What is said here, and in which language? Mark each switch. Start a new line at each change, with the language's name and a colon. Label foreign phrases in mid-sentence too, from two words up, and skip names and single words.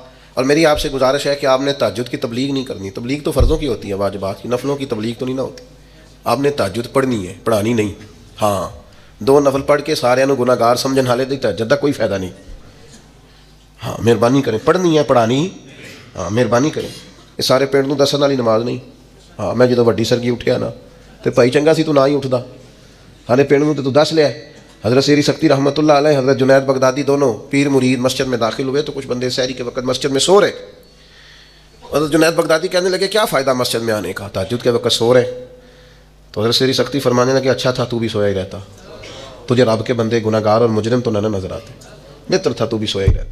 Urdu: اور میری آپ سے گزارش ہے کہ آپ نے تہجد کی تبلیغ نہیں کرنی. تبلیغ تو فرضوں کی ہوتی ہے، واجبات کی، نفلوں کی تبلیغ تو نہیں نہ ہوتی. آپ نے تہجد پڑھنی ہے، پڑھانی نہیں. ہاں 2 نفل پڑھ کے
Punjabi: سارے گناہ گار سمجھن حالے دی
Urdu: تہجد کا کوئی فائدہ نہیں. ہاں مہربانی کریں، پڑھنی ہے پڑھانی.
Punjabi: ہاں مہربانی کریں. یہ سارے پنڈ نوں دسن والی نماز نہیں. ہاں میں جدوں وڈی سرگی اٹھیا نا تو بھائی چنگا سی تو نہ ہی اٹھدا، سارے پنڈ نوں تو دس لیا.
Urdu: حضرت سیری سکتی
Arabic: رحمۃ اللہ علیہ،
Urdu: حضرت جنید بغدادی دونوں پیر مرید مسجد میں داخل ہوئے تو کچھ بندے سحری کے وقت مسجد میں سو رہے. حضرت جنید بغدادی کہنے لگے کیا فائدہ مسجد میں آنے کا، تہجد کے وقت سو رہے. تو حضرت سیری سکتی فرمانے لگے اچھا تھا تو بھی سویا ہی رہتا، تجھے رب کے بندے گناہ گار اور مجرم تو نہ نظر آتے، بہتر تھا تو بھی سویا ہی رہتا.